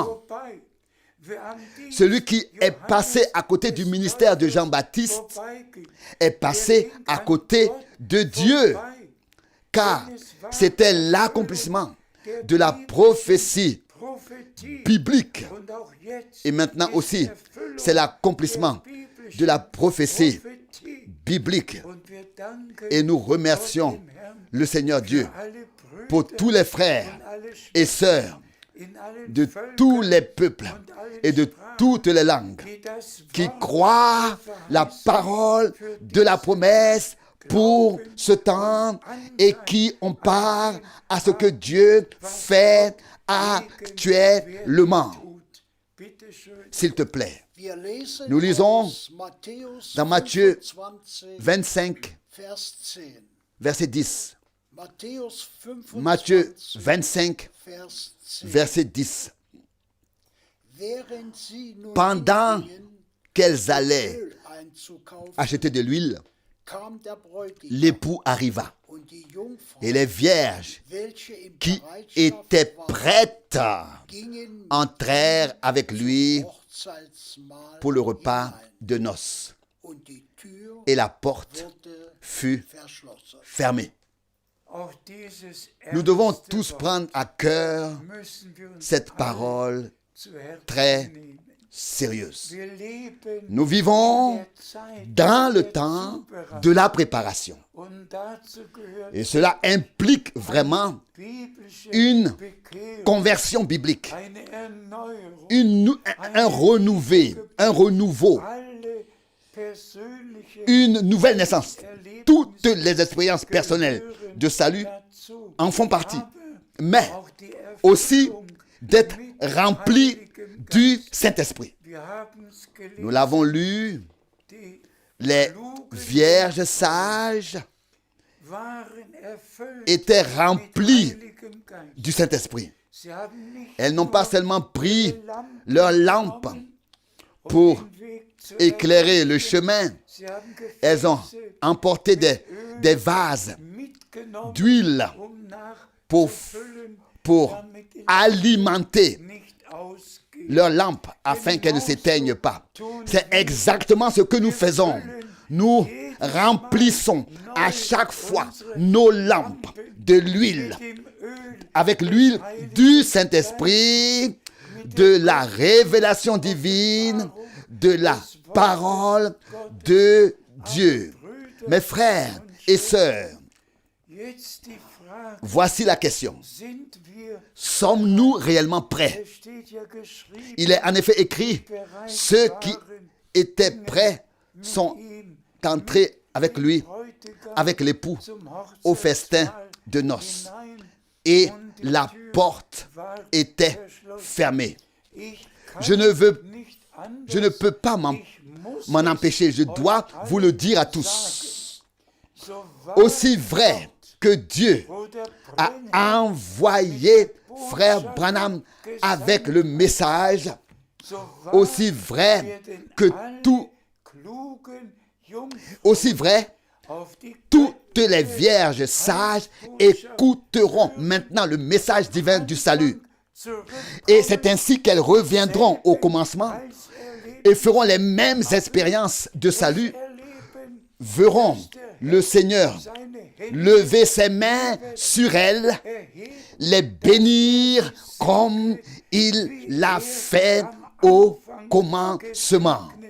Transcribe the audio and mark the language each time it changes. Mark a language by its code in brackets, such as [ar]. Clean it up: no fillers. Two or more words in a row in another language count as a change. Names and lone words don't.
[de] Vorbei. Wer an diesem [fr] Celui qui est passé à côté du ministère de Jean-Baptiste [de] vorbeigeht, [fr] est passé à côté de Dieu, [de] vorbei. [fr] car c'était l'accomplissement de la prophétie [de] Prophetie [fr] biblique. [de] und auch jetzt [fr] Et maintenant [de] ist [fr] aussi, [de] Erfüllung [fr] c'est l'accomplissement [de] der biblischen [fr] de la prophétie [de] Prophetie. [fr] biblique. [de] Und wir danken [fr] Et nous remercions [de] Gott, dem Herrn, [fr] le Seigneur Dieu [de] für alle Brüder [fr] pour tous les frères [de] und alle [fr] et [de] Schwestern [fr] sœurs [de] in allen [fr] de [de] Völkern [fr] tous les peuples [de] und allen [fr] et de [de] Sprachen, [fr] toutes les langues [de] die das [fr] qui [de] Wort [fr] croient [de] der [fr] la [de] Verheißung [fr] parole [de] für [fr] de la [de] diesen [fr] promesse pour ce temps et qui ont part à ce que Dieu fait actuellement. [de] tut. Bitte schön. [fr] S'il te plaît, [de] Wir lesen [fr] Nous lisons [de] aus Matthäus [fr] dans Matthieu 25, 25, [de] Vers 10. [fr] verset 10. [de] Matthäus 25, [fr] Matthieu 25, [de] Vers 10. [fr] verset 10. [de] Während sie nun [fr] Pendant [de] hingingen, [fr] qu'elles allaient [de] Öl einzukaufen, [fr] acheter de l'huile, [de] kam der Bräutigam [fr] l'époux arriva. [de] und die Jungfrau, [fr] Et les vierges [de] welche in [fr] qui [de] Bereitschaft [fr] étaient [de] waren, [fr] prêtes [de] gingen [fr] entrèrent avec lui [de] zum Hochzeitsmahl [fr] pour le repas [de] hinein, [fr] de noces. [de] und die Tür [fr] Et la porte [de] wurde [fr] fut [de] verschlossen. [fr] fermée. [de] Auch dieses [fr] Nous devons [de] ernste [fr] tous [de] Wort [fr] prendre à cœur [de] müssen wir uns [fr] cette [de] alle [fr] parole [de] zu Herzen [fr] très [de] nehmen. [fr] sérieuse. [de] Wir leben [fr] Nous vivons [de] in der Zeit [fr] dans le [de] der [fr] temps [de] Zubereitung. [fr] de la préparation. [de] Und dazu gehört [fr] Et cela implique vraiment [de] biblische [fr] une [de] Bekehrung, [fr] conversion biblique, [de] eine Erneuerung, [fr] un renouveau, [de] alle persönliche [fr] une nouvelle naissance. Toutes les expériences personnelles de salut [de] dazu, [fr] en font partie, [de] aber [fr] mais [de] auch die [fr] aussi [de] Erfüllung [fr] d'être [de] mit [fr] rempli [de] Heiligem [fr] du [de] Geist. [fr] Saint-Esprit. [de] Wir haben's gelesen, [fr] Nous l'avons lu, [de] die [fr] les vierges sages [de] waren erfüllt [fr] étaient [de] mit [fr] remplies [de] Heiligem Geist. [fr] du Saint-Esprit. [de] Sie haben nicht [fr] Elles n'ont pas [de] nur [fr] seulement pris [de] Lampen [fr] leur lampe [de] genommen, um [fr] pour [de] den Weg zu [fr] éclairer le [de] erleuchten. [fr] chemin. [de] Sie haben [fr] Elles ont [de] Gefäße [fr] emporté des vases [de] mitgenommen, [fr] d'huile pour, [de] nachzufüllen, [fr] pour [de] damit die [fr] alimenter [de] nicht ausgeht. [fr] leur lampe afin qu'elles ne s'éteignent pas. C'est exactement ce que nous faisons. Nous remplissons à chaque fois nos lampes de l'huile, [de] Dem Öl [fr] avec l'huile du Saint-Esprit, de la révélation divine, de la parole de Dieu. Mes frères et sœurs, [de] jetzt die Frage, [fr] voici la question. [de] sind wir, [fr] Sommes-nous réellement prêts? [de] es steht ja geschrieben, [fr] Il est en effet écrit, ceux qui étaient prêts sont [de] ihm [fr] entrés avec lui, [de] Bräutigam [fr] avec l'époux, [de] zum [fr] au festin [de] Hochzeitsmahl [fr] de noces. [de] hinein. [fr] Et la porte était fermée. [de] Ich kann [fr] Je ne [de] nicht [fr] je ne [de] anders, [fr] peux pas [de] ich muss [fr] m'en [de] es [fr] empêcher. Je dois [de] euch [fr] vous le dire à [de] allen [fr] tous. [de] sagen. So wahr [fr] Aussi vrai que Dieu [de] wo der [fr] a [de] Brenner [fr] envoyé frère Branham avec le message, [de] so wahr [fr] aussi vrai [de] werden [fr] que [de] alle [fr] tout, [de] klugen Jungfrauen [fr] aussi vrai, [de] auf die [fr] toutes les vierges sages écouteront maintenant le message divin du salut. Et c'est ainsi qu'elles reviendront au commencement et feront les mêmes expériences de salut, verront le Seigneur lever ses mains sur elles, les bénir comme il l'a fait au commencement.